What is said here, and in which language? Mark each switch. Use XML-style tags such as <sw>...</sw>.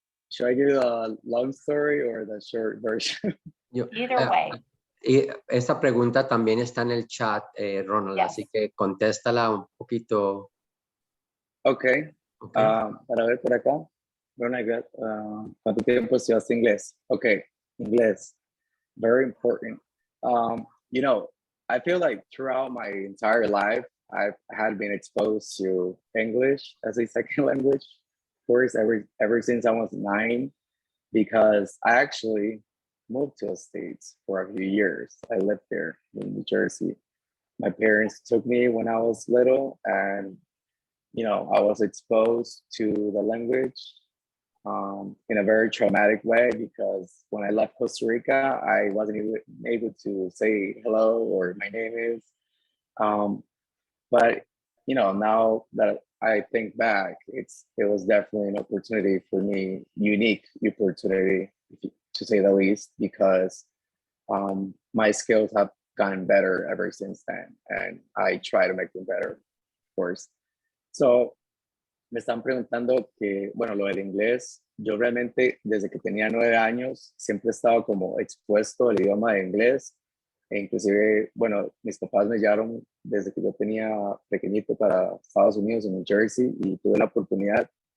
<en>Should I give you the long story or the short version? Either way.</en> <es>Y esa pregunta también está en el chat, Ronald,</es> <en>Yes.</en> <es>así que contéstala un poquito. Okay. Para ver por acá. Ronald, ¿cuánto tiempo estudiaste inglés?</es> <en>Okay, inglés. Very important. You know, I feel like throughout my entire life, I've had been exposed to English as a second language course ever since I was 9, because I actually moved to the States for a few years. I lived there in New Jersey. My parents took me when I was little, and you know, I was exposed to the language in a very traumatic way, because when I left Costa Rica, I wasn't even able to say hello or my name is. But you know, now that I think back, it was definitely an opportunity for me, unique opportunity to say the least, because my skills have gotten better ever since then, and I try to make them better, of course. So,</en> <es>me están preguntando que, bueno, lo del inglés, yo realmente desde que tenía 9 años siempre he estado como expuesto al idioma de inglés, e inclusive, bueno, mis papás me llevaron desde que yo tenía pequeñito para Estados Unidos, en New Jersey, y tuve la oportunidad,</es>